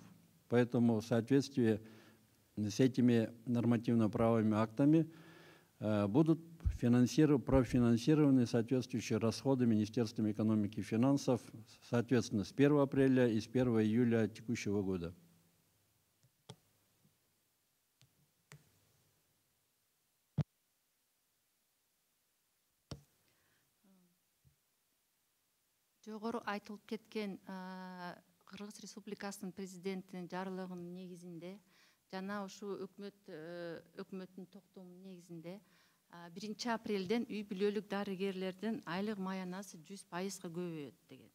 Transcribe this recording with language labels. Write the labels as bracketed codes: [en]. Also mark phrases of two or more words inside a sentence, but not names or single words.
[ru] Поэтому в соответствии с этими нормативно-правовыми актами будут профинансированы соответствующие расходы Министерством экономики и финансов, соответственно, с 1 апреля и с 1 июля текущего года. [ky] Жогору айтылып кеткен Кыргыз Республикасынын президентинин жарлыгынын негизинде жана ушу өкмөттүн токтомунун негизинде 1 апрелден үй бүлөлүк дарыгерлердин айлык маянасы 100%га көбөйөт деген.